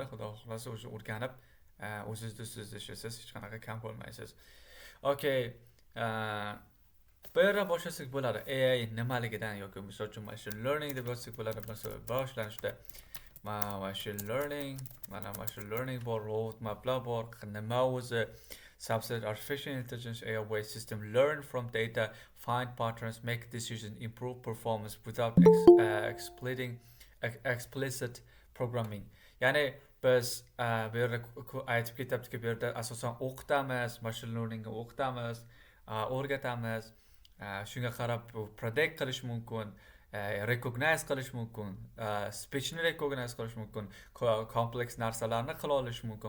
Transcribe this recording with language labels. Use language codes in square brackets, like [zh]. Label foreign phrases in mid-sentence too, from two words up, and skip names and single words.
[uz] Xudo xohlasa o'sha o'rganib o'zingizda ishlaysiz, hech qanaqa kam bo'lmaysiz. [en] Okay. [uz] Bu yerda boshlasak bo'ladi. AI nimaligidan yoki misol uchun [en] machine learning [uz] deb yozsak bo'ladi. Masalan, boshlanishda [en] machine learning [uz] bor, roadmaplar bor. Nima o'zi [en] subset artificial intelligence AI system learn from data, find patterns, make decisions, improve performance without explicit programming. [uz] Ya'ni biz bu yerda aytib ketyaptiki, bu yerda asosan o'qitamiz, [en] machine learningni [uz] o'qitamiz, o'rgatamiz. Shunga qarab predict qilish mumkin, recognize qilish mumkin, speechni recognize qilish mumkin, kompleks narsalarni qila olish mumkin.